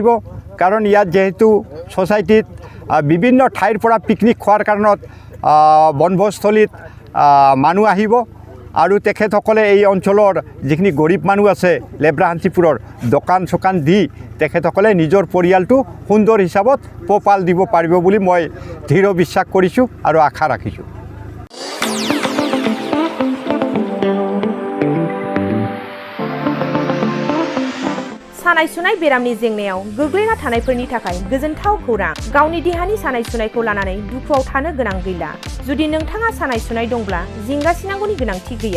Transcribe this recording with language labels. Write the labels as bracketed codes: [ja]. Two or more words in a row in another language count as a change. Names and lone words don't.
[as] কাৰণ ইয়াত যেহেতু ছ'চাইটিত বিভিন্ন ঠাইৰ পৰা পিকনিক খোৱাৰ কাৰণত বনভোজস্থলীত মানুহ আহিব আৰু তেখেতসকলে এই অঞ্চলৰ যিখিনি গৰীব মানুহ আছে লেব্ৰা শান্তিপুৰৰ দোকান চোকান দি তেখেতসকলে নিজৰ পৰিয়ালটো সুন্দৰ হিচাপত পোহপাল দিব পাৰিব বুলি মই দৃঢ় বিশ্বাস কৰিছোঁ আৰু আশা ৰাখিছোঁ। [brx] सानाय सुनाय बेरामनि जेंनायाव गोग्लैना थानायफोरनि थाखाय गोजोनथाव खौरां। गावनि देहानि सानाय सुनायखौ लानानै दुखुआव थानो गोनां गैला। जुदि नोंथाङा सानाय सुनाय दंब्ला जिंगासिनांगौनि गोनांथि गैया।